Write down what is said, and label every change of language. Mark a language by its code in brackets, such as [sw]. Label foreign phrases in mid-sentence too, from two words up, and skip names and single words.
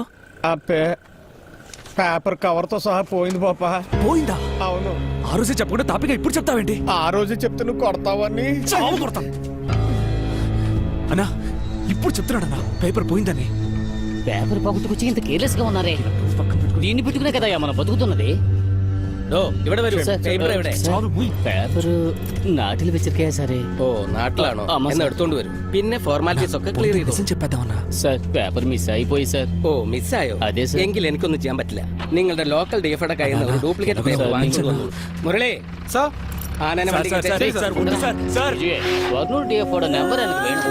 [te] ఆ పేపర్ కవర్ తో సహా పోయింది బాపా. పోయిందా? అవును, ఆ రోజే చెప్పకుండా తాపిగా ఇప్పుడు చెప్తావేంటి? ఆ రోజు చెప్తే నువ్వు కొడతావని. చావు కొడతా అన్నా. ఇప్పుడు చెప్తున్నాడన్నా పేపర్ పోయిందని. పేపర్ పగుట్టుకొచ్చి ఇంత కేర్లెస్ గా ఉన్నారే. దీన్ని పెట్టుకునే కదా మనం బతుకుతున్నది. [ml] സാർ, പേപ്പർ നാട്ടിൽ വെച്ചിരിക്കയാ സാറേ. ഓ നാട്ടിലാണോ? ആമാ, എന്ന് സാർ. എടുത്തോണ്ട് വരും. പിന്നെ ഫോർമാലിറ്റീസ് ഒക്കെ ക്ലിയർ ചെയ്തു. [te] నిజం చెప్పేద్దామన్నా. [ml] സാർ പേപ്പർ മിസ്സായി പോയി സാർ. ഓ മിസ്സായോ? അതെ, സാർ. എങ്കിൽ എനിക്കൊന്നും ചെയ്യാൻ പറ്റില്ല. നിങ്ങളുടെ [en] local DFI [ml] കയ്യിൽ നിന്ന് ഒരു [en] duplicate paper [ml] സാർ, വാങ്ങിച്ചു വന്നു. മുരളി [te] సార్ [ml] ആനനെ വണ്ടി [te] సార్, సార్, సార్, ఉండు సార్, సార్. విజయ్, వర్నూర్ డిఎఫ్ఓ నెంబర్ எனக்கு వేణు.